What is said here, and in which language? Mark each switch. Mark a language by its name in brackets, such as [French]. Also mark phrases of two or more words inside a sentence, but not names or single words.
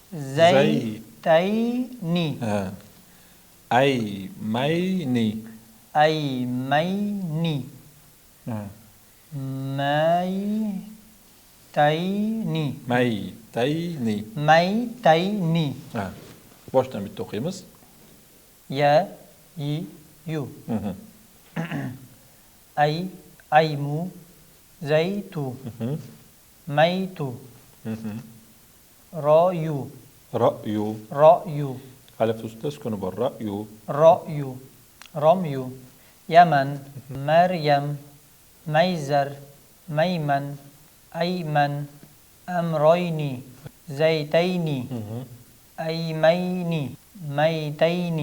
[Uzbek] aymayni. Maytayni. Ha. Boshdan bitta o'qiymiz. [Arabic] يَ، يِ، يُ. أَيْمُ، زَيْتُ، مَيْتُ، رَأْيُ. [Uzbek] Alif ustida sukuni bor. Ra'yu. Ramyu. [Arabic] يَمَن، مَرْيَم، مَيْزَر، مَيْمَن، أَيْمَن، أَمْرَيْنِ، زَيْتَيْنِ، أَيْمَيْنِ، مَيْتَيْنِ.